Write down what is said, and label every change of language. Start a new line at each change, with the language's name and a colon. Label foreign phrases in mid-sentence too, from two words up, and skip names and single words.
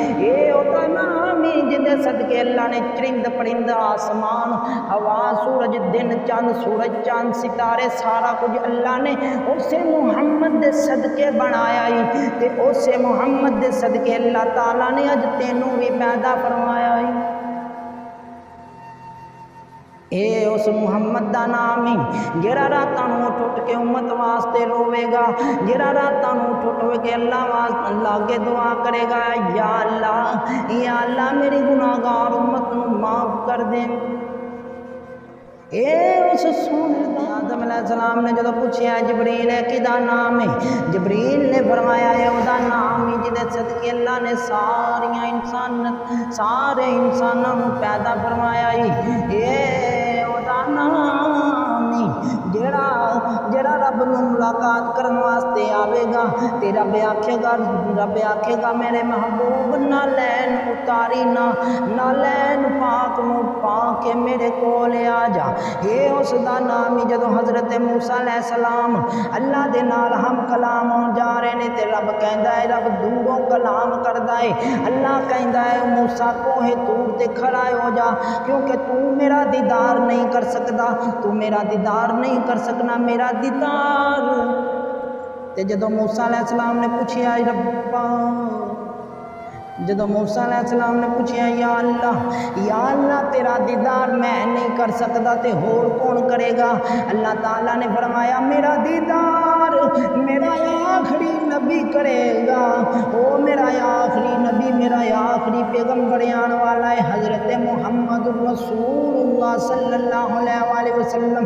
Punjabi: اے او دا نام ہی جن دے صدقے اللہ نے چرند پرند آسمان ہوا سورج دن چاند سورج چاند ستارے سارا کچھ اللہ نے اسے محمد دے صدقے بنایا ہے تے اسے محمد دے صدقے اللہ تعالیٰ نے اج تینوں بھی پیدا فرمایا ہے۔ اے اس محمد دا نام ہی جڑا راتاں نوں اٹھ اٹھ کے امت واسطے روے گا، جڑا راتاں نوں اٹھ اٹھ کے اللہ واسطے لاگے دعا کرے گا، یا اللہ میری گناہگار امت نوں معاف کر دے۔ اے اس سونے آدم علیہ السلام نے جدو پوچھیا جبریل ہے کدا نام ہے؟ جبریل نے فرمایا ہے او دا نام ہی جدے صدقے اللہ نے سارے انسانوں کو پیدا فرمایا ہے۔ اے او دا نام ہی جڑا رب نو ملاقات کرن واسطے آوے گا تے رب آکھے گا میرے محبوب نہ لین اتاری نہ لین پاک نو پا کے میرے کول آ جا۔ اے اس دا نام ہی جدو حضرت موسیٰ علیہ السلام اللہ دے نال ہم کلام ہون جا رہے نے تے رب کہندا ہے، رب دوروں کلام کردا ہے، اللہ کہندا ہے موسیٰ کوہ طور تے کھڑا ہو جا کیونکہ تو میرا دیدار نہیں کر سکدا، تو میرا دیدار نہیں کر سکنا میرا دیدار۔ تے جدو موسیٰ علیہ السلام نے پوچھیا ربا، جدو موسیٰ علیہ السلام نے پوچھیا یا اللہ تیرا دیدار میں نہیں کر سکتا تے ہور کون کرے گا؟ اللہ تعالیٰ نے فرمایا میرا دیدار میرا آخری نبی کرے گا۔ او میرا آخری نبی میرا آخری پیغمبر آنے والا ہے حضرت محمد رسول اللہ صلی اللہ علیہ وآلہ وسلم۔